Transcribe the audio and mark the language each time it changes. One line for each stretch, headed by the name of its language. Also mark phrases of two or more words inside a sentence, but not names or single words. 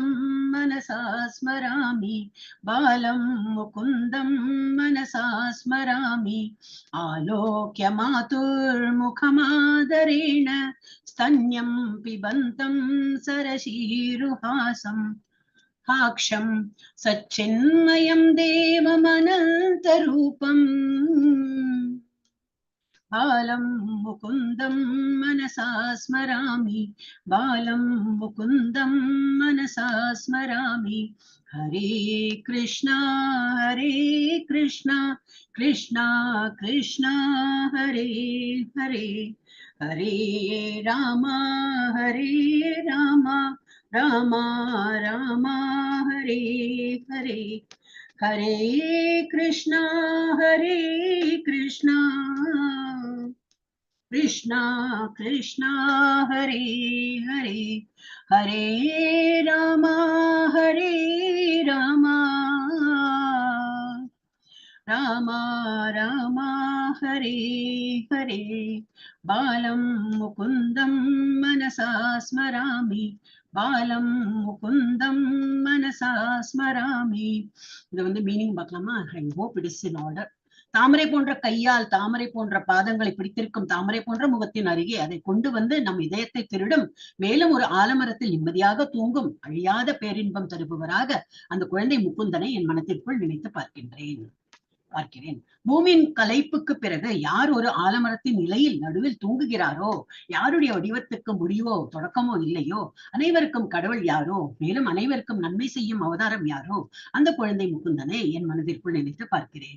Sanskrit: मनसा स्मरामि बालं मुकुन्दं मनसा स्मरामि आलोक्य मातुर्मुखमादरेण स्तन्यं पिबन्तं सरशीरुहासं हाक्षं सच्चिन्मयं देवमनन्तरूपम् बालं मुकुन्दं मनसा स्मरामि बालं मुकुन्दं मनसा स्मरामि हरे कृष्णा कृष्णा कृष्णा हरे हरे हरे राम राम राम हरे हरे हरे कृष्णा कृष्णा कृष्णा हरे हरे हरे राम राम राम हरे हरे बालं मुकुन्दं मनसा स्मरामि बालं मुकुन्दं मनसा स्मरामि
Tamil: இது வந்து மீனிங் பார்க்கலாமா?
English: I hope it is in order.
Tamil: தாமரை போன்ற கையால் தாமரை போன்ற பாதங்களை பிடித்திருக்கும் தாமரை போன்ற முகத்தின் அருகே அதை கொண்டு வந்து நம் இதயத்தை திருடும் மேலும் ஒரு ஆலமரத்தில் நிம்மதியாக தூங்கும் அழியாத பேரின்பம் தருபவராக அந்த குழந்தை முகுந்தனை என் மனத்திற்குள் நினைத்து பார்க்கிறேன். பூமியின் கலைப்புக்கு பிறகு யார் ஒரு ஆலமரத்தின் நிலையில் நடுவில் தூங்குகிறாரோ, யாருடைய வடிவத்துக்கு முடிவோ தொடக்கமோ இல்லையோ, அனைவருக்கும் கடவுள் யாரோ, மேலும் அனைவருக்கும் நன்மை செய்யும் அவதாரம் யாரோ, அந்த குழந்தை முகுந்தனை என் மனதிற்குள் நினைத்து பார்க்கிறேன்.